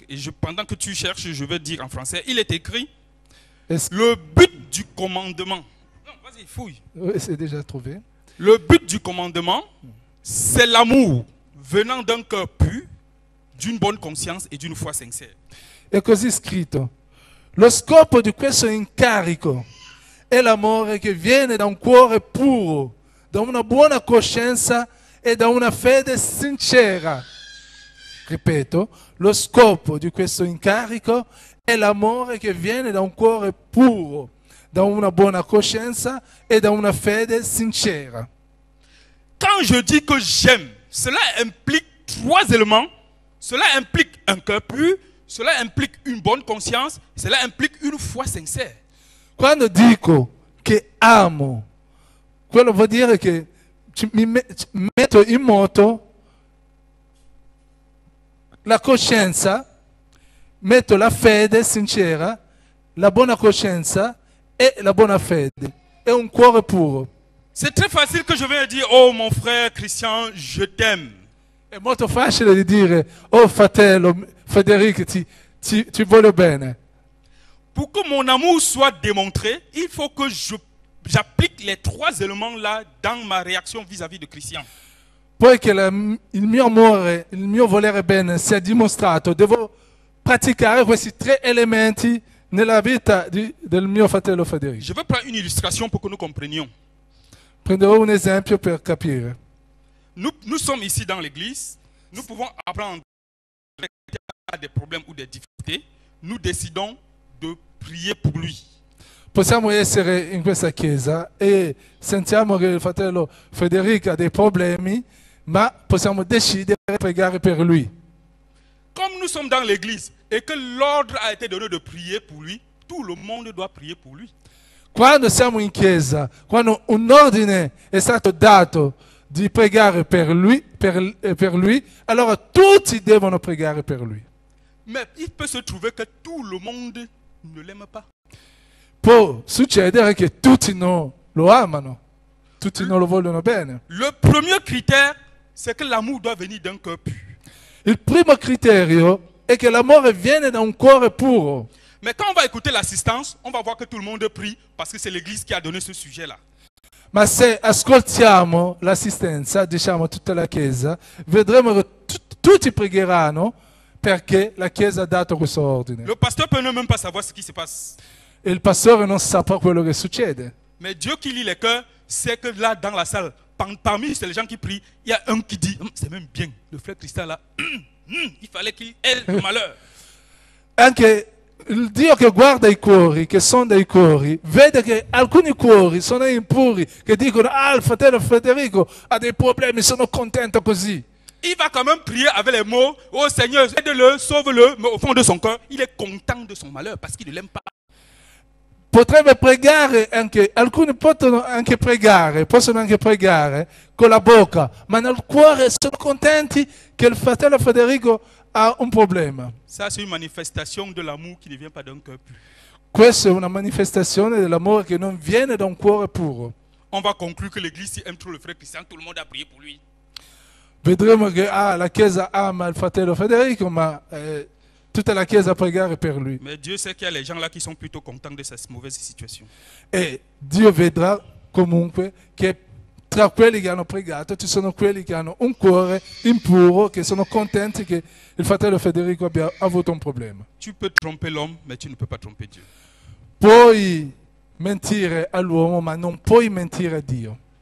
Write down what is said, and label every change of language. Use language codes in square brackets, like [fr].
[fr] Et pendant que tu cherches, je vais dire en français. Il est écrit, le but du commandement. Non, vas-y, fouille. Oui, c'est déjà trouvé. Le but du commandement, c'est l'amour venant d'un cœur pur, d'une bonne conscience et d'une foi sincère. [it] È così scritto. Lo scopo di questo incarico è l'amore che viene da un cuore puro, da una buona coscienza e da una fede sincera. Ripeto, lo scopo di questo incarico è l'amore che viene da un cuore puro, da una buona coscienza e da una fede sincera. [fr] Quand je dis que j'aime, cela implique 3 éléments. Cela implique un cœur pur, cela implique une bonne conscience, cela implique une foi sincère. [it] Quando dico che amo, quello vuol dire che mi metto in moto la coscienza, metto la fede sincera, la buona coscienza e la buona fede. È un cuore puro. [fr] C'est très facile que je vienne dire, oh mon frère Christian, je t'aime. [it] È molto facile di dire, oh fratello Federico, ti voglio bene. [fr] Pour que mon amour soit démontré, il faut que j'applique les 3 éléments-là dans ma réaction vis-à-vis de Christian. [it] Poi che il mio amore, il mio volere bene sia dimostrato, devo praticare questi 3 elementi nella vita del mio fratello Federico. [fr] Je vais prendre une illustration pour que nous comprenions. [it] Prenderò un esempio per capire. [fr] Nous sommes ici dans l'église, nous pouvons apprendre à des problèmes ou des difficultés, nous décidons de prier pour lui. [it] Possiamo essere in questa chiesa e sentiamo che il fratello Federico ha dei problemi, ma possiamo decidere di pregare per lui. [fr] Comme nous sommes dans l'église et que l'ordre a été donné de prier pour lui, tout le monde doit prier pour lui. [it] Quando siamo in chiesa, quando un ordine è stato dato di pregare per lui, allora tutti devono pregare per lui. [fr] Mais il peut se trouver que tout le monde ne l'aime pas. [it] Può succedere che tutti non lo amano, tutti non lo vogliono bene. [fr] Le premier critère, c'est que l'amour doit venir d'un cœur pur. [it] Il primo criterio è che l'amore viene da un cuore puro. [fr] Mais quand on va écouter l'assistance, on va voir que tout le monde prie parce que c'est l'église qui a donné ce sujet-là. [it] Ma se ascoltiamo l'assistenza, diciamo tutta la Chiesa, vedremo che tutti pregheranno perché la Chiesa ha dato questo ordine. [fr] Le pasteur peut ne même pas savoir ce qui se passe. [it] E il pastore non saprà quello che succede. [fr] Mais Dieu qui lit les cœurs, sait que là, dans la salle, parmi les gens qui prient, il y a un qui dit, c'est même bien, le frère Christian là, il fallait qu'il ait le malheur. [it] Anche il Dio che guarda i cuori, che sonda i cuori, vede che alcuni cuori sono impuri, che dicono, il fratello Federico ha dei problemi, sono contento così. [fr] Il va quand même prier avec les mots, oh Seigneur, aide-le, sauve-le, mais au fond de son cœur, il est content de son malheur parce qu'il ne l'aime pas. [it] Potrebbe pregare anche, alcuni possono anche pregare con la bocca, ma nel cuore sono contenti che il fratello Federico ha un problema. [fr] Ça, c'est une manifestation de l'amour qui ne vient pas d'un cœur pur. [it] Questa è una manifestazione dell'amore che non viene da un cuore puro. [fr] On va conclure que l'église aime trop le frère Christian, tout le monde a prié pour lui. [it] Vedremo che la Chiesa ama il fratello Federico, ma tutta la Chiesa a pregare per lui. [fr] Mais Dieu sait qu'il y a les gens là qui sont plutôt contents de cette mauvaise situation. [it] E Dio vedrà comunque che tra quelli che hanno pregato ci sono quelli che hanno un cuore impuro, che sono contenti che il fratello Federico abbia avuto un problema. [fr] Tu peux tromper l'homme, mais tu ne peux pas tromper Dieu. [it] Puoi mentire all'uomo, ma non puoi mentire a Dio.